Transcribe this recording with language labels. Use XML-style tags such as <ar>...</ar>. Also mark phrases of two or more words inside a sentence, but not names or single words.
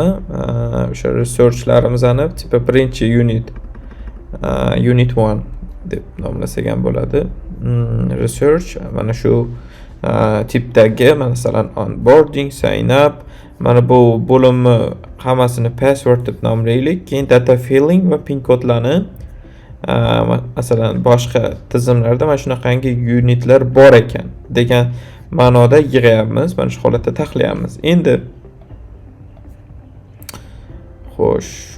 <uz>O'sha resurslarimizni tipi birinchi unit 1 deb nomlasak ham bo'ladi. Research mana shu tipdagi, masalan,</uz> <en>onboarding, sign up,</en> <uz>mana bu bo'limni hammasini password deb nomlaylik. Keyin</uz> <en>data filling</en> <uz>va pin kodlarni masalan boshqa tizimlarda mana shunaqangi unitlar bor ekan degan ma'noda yig'yapmiz. Mana shu holatda taxlayapmiz. Endi xo'sh.</uz>